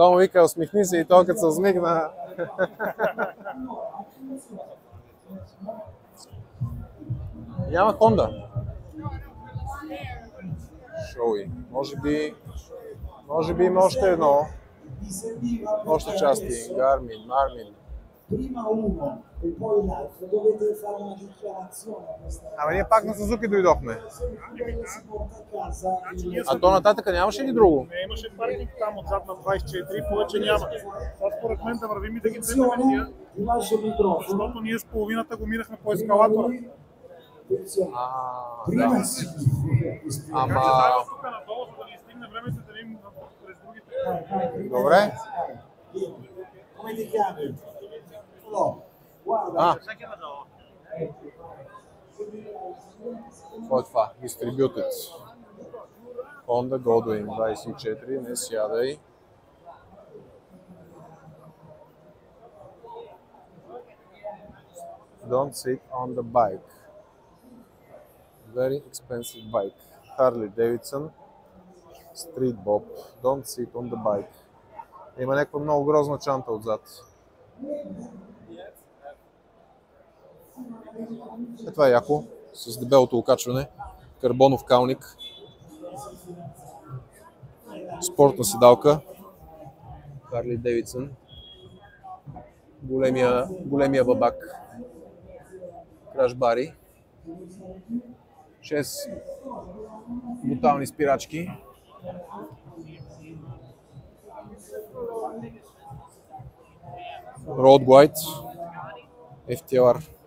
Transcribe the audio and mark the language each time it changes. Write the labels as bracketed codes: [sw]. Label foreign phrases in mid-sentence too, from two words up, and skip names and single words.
[bg] Той му вика, усмихни се и той като се усмихна. Няма Honda. Шоуи. Може би има още едно. Още части. Garmin, Marmin. [it] Prima uno e poi l'altro, dovete fare una dichiarazione a questa [bg] Ама ние пак на Сузуки дойдохме. [it] ragazza, si porta a casa [bg] А то нататък нямаше ли друго? Не имаше паркинг там отзад на 24, повече няма. Това според мен да вървим и да ги вземем тия, [it] ti lascio il microfono. [bg] защото ние с половината го минахме по ескалатора. [it] Attenzione, [bg] Да. [it] prima sì, [bg] Ама... Дай тук надолу, за да ни стигне времето да видим през другите. Добре. [it] come ti chiami? No, guarda, [bg] А. Какво е това? [en] Distributed. [bg] Honda Goldwing 24, не сядай. [en] Don't sit on the bike. Very expensive bike. Harley Davidson. Street Bob. Don't sit on the bike. [bg] Има някаква много грозна чанта отзад. Това е яко, с дебелото окачване, карбонов калник, спортна седалка, Харли Дейвидсън, големия бабак, краш бари, 6 бутални спирачки, Road Glide, FTR.